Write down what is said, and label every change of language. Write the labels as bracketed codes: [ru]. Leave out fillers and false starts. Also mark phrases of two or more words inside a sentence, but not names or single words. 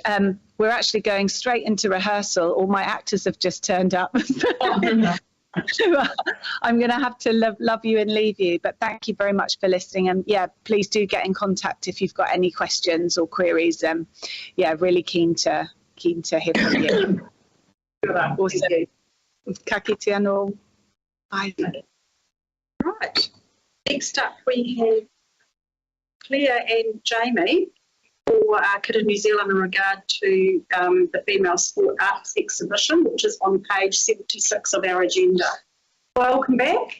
[en] We're actually going straight into rehearsal. All my actors have just turned up. I'm going to have to love you and leave you, but thank you very much for listening. And yeah, please do get in contact if you've got any questions or queries. Yeah, really keen to hear from you. Awesome. [mi] Ka kite anō. [en] Bye. Right. Next up, we have Claire and Jamie for Kidder New Zealand in regard to the Female Sport Arts exhibition, which is on page 76 of our agenda. Welcome back.